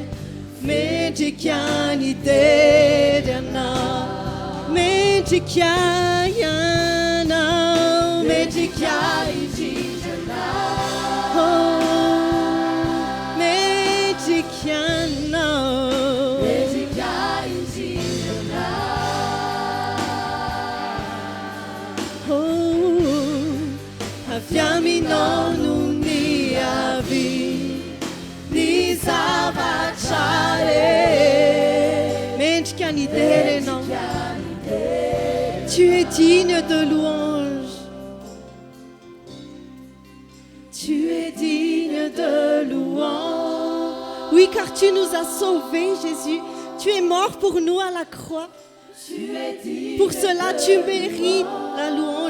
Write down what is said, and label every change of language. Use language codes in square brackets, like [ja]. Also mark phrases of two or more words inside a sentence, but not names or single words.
[mg] Mendrika ny dera ianao, mendrika ianao, mendrika indrindra anao, mendrika ianao, mendrika indrindra anao. Avy aminao no ny avy ny zavatra rehetra. Mendrika ny dera ianao. [fr] Tu es digne de louange. Tu es digne de louange. Oui, car tu nous as sauvés, Jésus. Tu es mort pour nous à la croix. Pour cela, tu mérites la louange.